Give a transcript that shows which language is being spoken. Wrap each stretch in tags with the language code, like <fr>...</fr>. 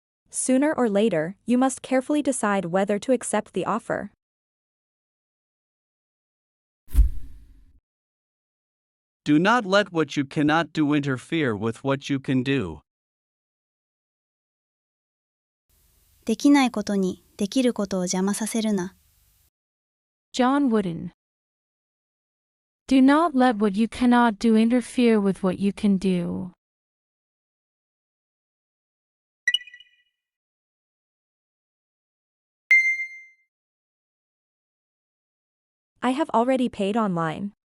<en>Sooner or later, you must carefully decide whether to accept the offer. Do not let what you cannot do interfere with what you can do.</en> <ja>できないことにできることを邪魔させるな。</ja> <en>John Wooden. Do not let what you cannot do interfere with what you can do. I have already paid online.</en>